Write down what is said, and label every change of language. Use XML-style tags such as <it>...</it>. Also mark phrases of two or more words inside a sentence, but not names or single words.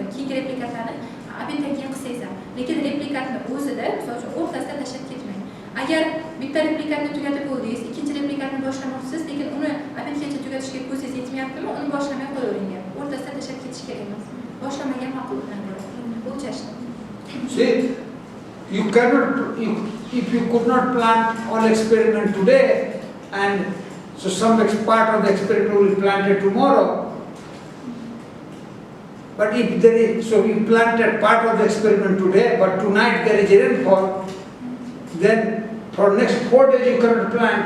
<uz>Keyingi replikatlarni obyektdan keyin qilsangiz ham. Lekin replikatni o'zida, misol uchun, o'rtasida tashlab ketmang. Agar bitta replikatni tugatib bo'ldingiz, ikkinchi replikatni boshlamoqchisiz, lekin uni obyektgacha tugatishga ko'zingiz yetmayaptimi, uni boshlamay qo'yavering. O'rtasida tashlab ketish kerak emas. Boshlamagan ma'qul bilan ko'ra. O'chashni.</uz> <en>See, you cannot, if you could not plan all experiment today, and so some part of the experiment will be planted tomorrow. But if there is, so you planted part of the experiment today, but tonight there is a rainfall, then for next 4 days you cannot plant.</en>